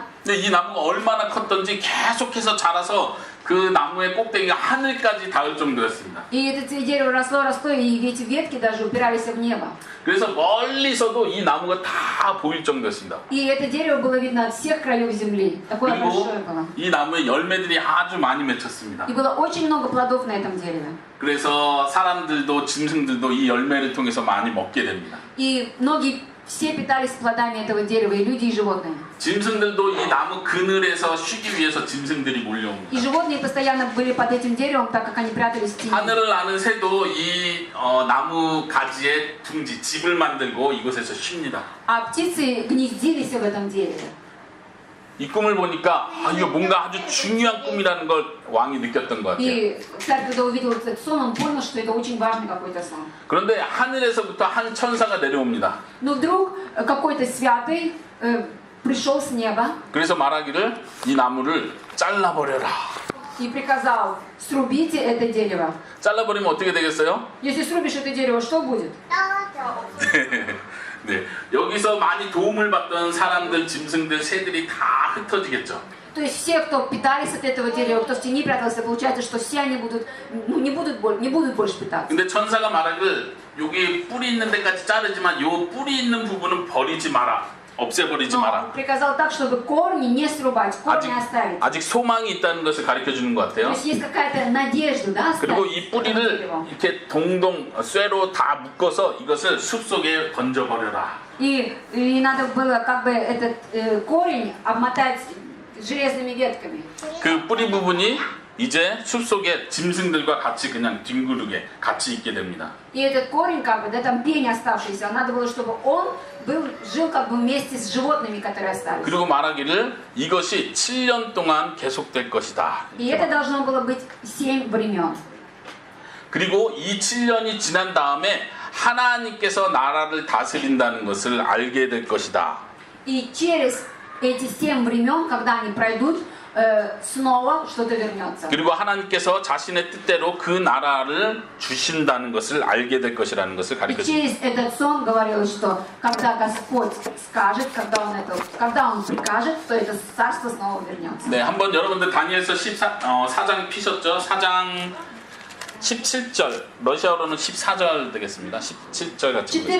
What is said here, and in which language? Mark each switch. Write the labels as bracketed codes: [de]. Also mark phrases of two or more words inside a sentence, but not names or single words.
[ko] 근데 이 나무가 얼마나 컸던지 계속해서 자라서 그 나무의 꼭대기가 하늘까지 닿을 정도였습니다. [ru] И это дерево росло, и эти ветки даже упирались в небо. [ko] 그래서 멀리서도 이 나무가 다 보일 정도였습니다. [ru] И это дерево было видно от всех краев земли. Такое [ko] 그리고 [ru] большое было. [ko] 이 나무에 열매들이 아주 많이 맺혔습니다. [ru] И было очень много плодов на этом дереве. [ko] 그래서 사람들도 짐승들도 이 열매를 통해서 많이 먹게 됩니다. [ru] И все питались плодами этого дерева, и люди, и животные. [ko] 짐승들도 이 나무 그늘에서 쉬기 위해서 짐승들이 몰려옵니다. [ru] И животные постоянно были под этим деревом, так как они прятались в тени. [ko] 하늘을 나는 새도 이 나무 가지에 둥지 집을 만들고 이곳에서 쉽니다. [ru] А птицы гнездились в этом дереве. [ko] 이 꿈을 보니까 이거 뭔가 아주 중요한 꿈이라는 걸 왕이 느꼈던 것 같아요. [ru] И царь, когда увидел этот сон, он понял, что это очень важный какой-то сон. [ko] 그런데 하늘에서부터 한 천사가 내려옵니다. [ru] Но вдруг какой-то святый пришел с неба [ko] 그래서 말하기를 이 나무를 잘라버려라. [ru] и приказал: срубите это дерево. [ko] 잘라버리면 어떻게 되겠어요? [ru] Если срубишь это дерево, что будет? [ko] 네, 여기서 많이 도움을 받던 사람들, 짐승들, 새들이 다 흩어지겠죠. [ru] То есть все, кто питались от этого дерева, кто в тени прятался, получается, что все они будут, не будут больше питаться. [ko] 근데 천사가 말하길 여기 뿌리 있는 데까지 자르지만 요 뿌리 있는 부분은 버리지 마라. 없애버리지 [ru] Но [ko] 마라. [ru] он приказал так, чтобы корни не срубать, корни оставить. [ko] 아직 소망이 있다는 것을 가르쳐 주는 것 [ru] То [ko] 같아요. [ru] есть есть какая-то надежда, да, [ko] 그리고 [ru] оставить [ko] 이 [ru] это [ko] 뿌리를 [ru] дерево. [ko] 이렇게 동동 쇠로 다 묶어서 이것을 숲속에 던져버려라. [ru] И надо было как бы этот корень обмотать железными ветками. [ko] 그 뿌리 부분이 이제 숲속에 짐승들과 같이 그냥 뒹구르게 같이 있게 됩니다. [ru] И этот корень, как бы, да, там пень оставшийся, надо было, чтобы он жил как бы вместе с животными, которые остались. [ko] 그리고 말하기를 이것이 7년 동안 계속될 것이다. [ru] И это должно было быть 7 времен. [ko] 그리고 이 7년이 지난 다음에 하나님께서 나라를 다스린다는 것을 알게 될 것이다. [ru] И через эти 7 времен, когда они пройдут, снова что-то вернется. [ko] 그리고 하나님께서 자신의 뜻대로 그 나라를 주신다는 것을 알게 될 것이라는 것을 [ru] И [ko] 가르쳐 줍니다. [ru] через этот сон говорилось, что когда Господь скажет, когда Он прикажет, то это царство снова вернется. [ko] 네, 한번 여러분들 다니엘서 4장 피셨죠? 4장 17절, 러시아어로는 14절 되겠습니다. 17절 같은 거.